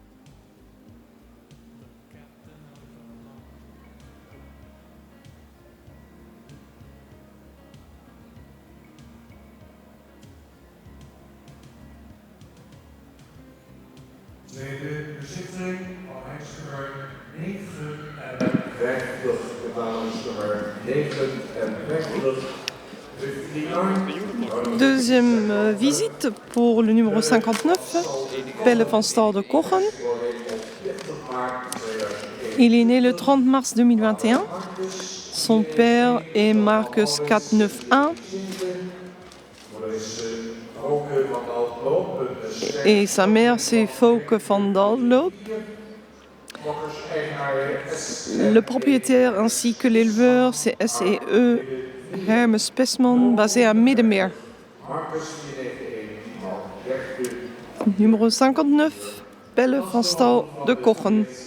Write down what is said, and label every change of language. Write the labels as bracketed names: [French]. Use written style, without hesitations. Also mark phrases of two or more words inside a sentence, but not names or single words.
[Dutch] Tweede bezichtiging van hexnummer 59, betaalingsnummer 59. [French] Deuxième visite pour le numéro 59, Pelle van Stal de Kochen. Il est né le 30 mars 2021. Son père est Marcus 491 et sa mère c'est Fouke van Dalloop. Le propriétaire ainsi que l'éleveur c'est SEE Hermes Pesman basé à Middenmeer. Numéro 59, Pelle van Stal de Kochen.